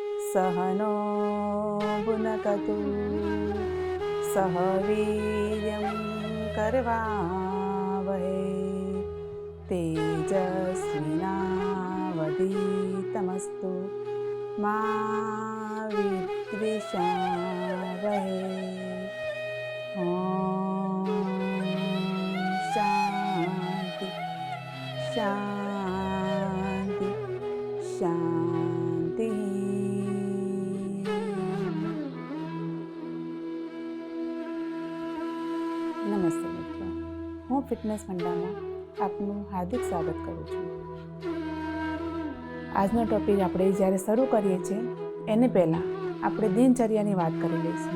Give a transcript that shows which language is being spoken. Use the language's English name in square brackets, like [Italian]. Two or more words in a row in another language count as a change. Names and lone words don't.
[Sanskrit] सहनो भुनकतु सह वीर्यं करवावहै तेजस्विनावधीतमस्तु मा विद्विषावहै। शांति शांति शांति। [Gujarati] નમસ્તે મિત્રો, હું ફિટનેસ ફંડામાં આપનું હાર્દિક સ્વાગત કરું છું. આજનો ટોપિક આપણે જ્યારે શરૂ કરીએ છીએ એને પહેલાં આપણે દિનચર્યાની વાત કરી લઈશું.